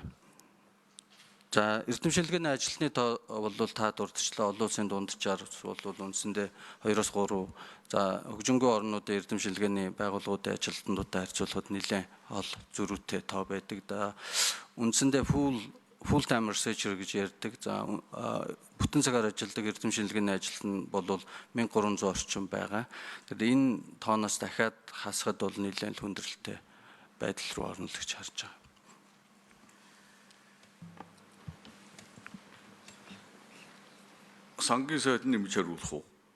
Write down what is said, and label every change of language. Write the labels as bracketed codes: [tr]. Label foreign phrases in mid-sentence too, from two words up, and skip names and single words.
[mn] За эрдэм шинжилгээний ажилтны тоо бол та дурдчлаа олон улсын дунджаар бол үндсэндээ 2-3 за хөгжингүй орнуудын эрдэм шинжилгээний байгууллагуудын ажилтнуудтай харьцуулахад нэлээд ол зөрүүтэй тоо байдаг. Да үндсэндээ [en] full time researcher [mn] гэж ярьдаг. За бүтэн цагаар ажилладаг эрдэм шинжилгээний ажилтан бол 1300 орчим байгаа. Тэгэхээр энэ тооноос дахиад хасахад бол нэлээд хүндрэлтэй байдал руу орно л гэж харж байгаа. Сангийн сайд нэмж хариулах уу?